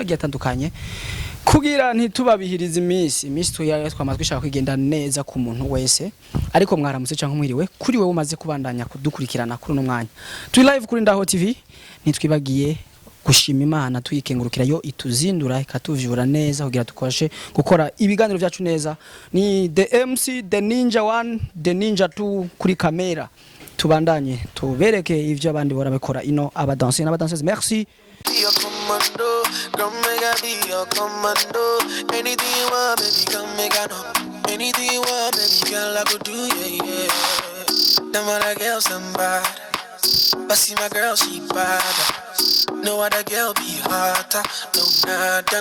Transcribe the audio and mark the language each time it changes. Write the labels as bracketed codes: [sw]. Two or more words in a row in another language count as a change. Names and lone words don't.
[rn] agiye atandukanye kugira ntitubabihiriza iminsi twamazwe ishaka kwigenda neza ku muntu wese ariko mwaramutse cyangwa mwiriwe kuri wewe umaze kubandanya kudukurikirana kuri no mwanya turi live kuri Ndaho TV nitwibagiye gushima Imana tuyikengurukira yo ituzindura ikatuvyura neza kugira tukoshe gukora ibiganiro byacu neza ni the MC the Ninja 1 the Ninja 2 kuri kamera tubandanye tubereke ivyo abandi bora bakora ino [fr] danseurs merci [en] But see my girl, she bad. No other girl be hotter. No, not done.